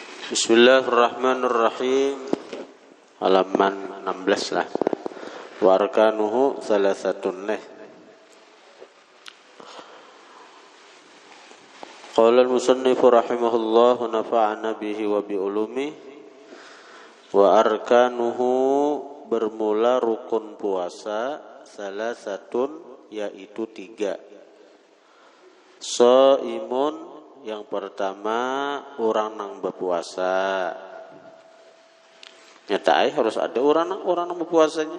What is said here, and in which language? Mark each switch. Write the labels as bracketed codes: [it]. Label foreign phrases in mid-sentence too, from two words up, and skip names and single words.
[ar] بسم الله الرحمن الرحيم. [bjn] Halaman 16 lah. [ar] وأركانه ثلاثة nih. قال المصنف رحمه الله نفعنا به وبعلومه. وأركانه [bjn] bermula rukun puasa thalathatun yaitu 3. Shaimun yang pertama orang nang berpuasa. Nyata harus ada orang nang berpuasanya.